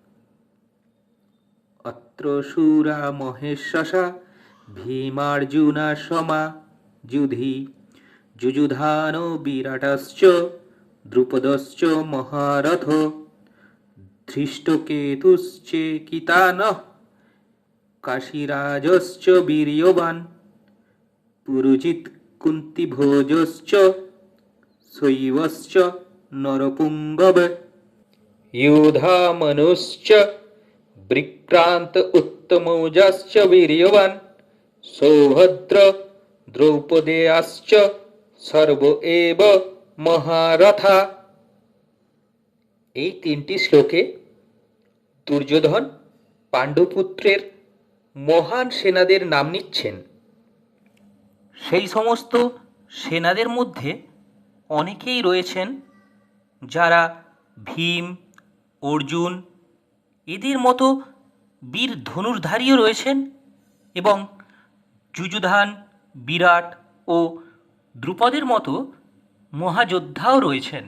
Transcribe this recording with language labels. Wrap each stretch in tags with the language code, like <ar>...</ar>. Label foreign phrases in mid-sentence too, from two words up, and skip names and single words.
<sa>অত্র শূরা মহেশ্বসা ভীমার্জুনা সমা যুধি যুযুধান বিরাটশ্চ দ্রুপদশ্চ মহারথ ধৃষ্টকেতুশ্চেকিতানঃ কাশীরাজশ্চ বীর্যবান পুরুজিৎ কুন্তিভোজশ্চ শৈবশ্চ নরপুঙ্গব योधामनुश्च विक्रांत उत्तमौजाश्च वीर्यवान सौभद्र द्रौपदेयाश्च सर्व एव महारथा।</sa> <bn>এই তিনটি শ্লোকে দুর্যোধন পাণ্ডুপুত্রের মহান সেনাদের নাম নিচ্ছেন। সেই সমস্ত সেনাদের মধ্যে অনেকেই রয়েছেন যারা ভীম, অর্জুন এদের মতো বীর ধনুর্ধারীও রয়েছেন এবং যুযুধান, বিরাট ও দ্রুপদের মতো মহাযোদ্ধাও রয়েছেন।</bn>